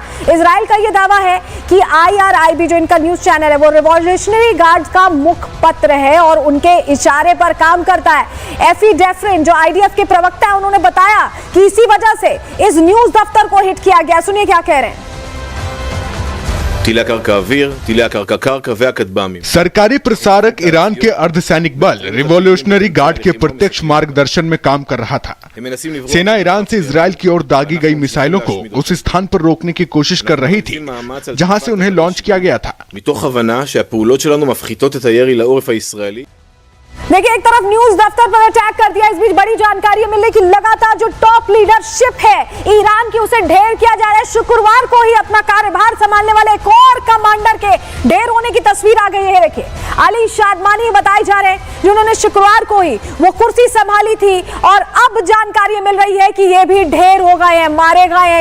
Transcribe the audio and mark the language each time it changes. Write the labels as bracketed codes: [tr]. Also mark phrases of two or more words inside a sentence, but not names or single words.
[hi] इजराइल का ये दावा है कि IRIB जो इनका [en] news channel [hi] है वो रिवॉल्यूशनरी गार्ड्स का मुखपत्र है और उनके इशारे पर काम करता है। एफी डेफरिन जो IDF के प्रवक्ता है, उन्होंने बताया कि इसी वजह से इस न्यूज दफ्तर को हिट किया गया। सुनिए क्या कह रहे हैं। [he] טילי הקרקע אוויר, טילי הקרקע קרקע והכטב"מים. [hi] सरकारी प्रसारक ईरान के अर्धसैनिक बल रिवॉल्यूशनरी गार्ड के प्रत्यक्ष मार्गदर्शन में काम कर रहा था। [he] הם מנסים לברוח. [hi] सेना ईरान से इजराइल की ओर दागी गई मिसाइलों को उस स्थान पर रोकने की कोशिश कर रही थी जहां से उन्हें लॉन्च किया गया था। [he] מתוך הבנה שהפעולות שלנו מפחיתות את הירי לעורף הישראלי. [hi] देखिए, एक तरफ न्यूज दफ्तर पर अटैक कर दिया, इस बीच बड़ी जानकारी मिल रही कि लगातार जो [en] top leadership [hi] है ईरान की उसे ढेर किया जा रहा है। शुक्रवार को ही अपना कार्यभार संभालने वाले एक और कमांडर के ढेर होने की तस्वीर आ गई है। देखिए, अली शादमानी बताए जा रहे हैं जिन्होंने शुक्रवार को ही वो कुर्सी संभाली थी और अब जानकारी मिल रही है कि ये भी ढेर हो गए हैं, मारे गए हैं।